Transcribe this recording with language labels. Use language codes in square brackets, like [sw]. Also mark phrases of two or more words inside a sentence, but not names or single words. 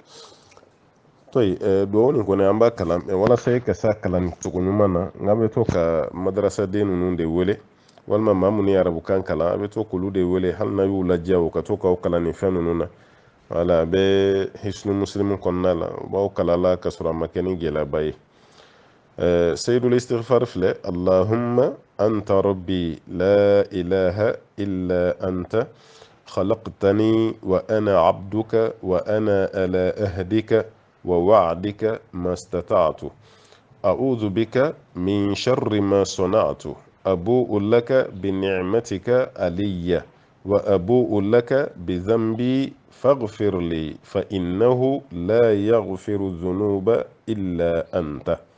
[bm] duwawu nin kɔni an b'a kalan walasa ka se a kalan cogo ɲuman na n bɛ to ka madarasaden ninnu de wele walima maa minnu ye arabukan kalan a bɛ to k'olu de wele hali n'a y'u ladiya o ka to k'aw kalan nin fɛn ninnu na wala a bɛ hisnu muslimu kɔnɔna la u b'aw kalala ka sɔrɔ a ma kɛ ni gɛlɛyaba ye [ar] سيد الاستغفار [bm] filɛ [ar] اللهم أنت ربي لا إله إلا أنت خلقتني وأنا عبدك وأنا على أهدك ووعدك ما استطعت أعوذ بك من شر ما صنعت أبوء لك بنعمتك علي وأبوء لك بذنبي فاغفر لي فإنه لا يغفر الذنوب إلا أنت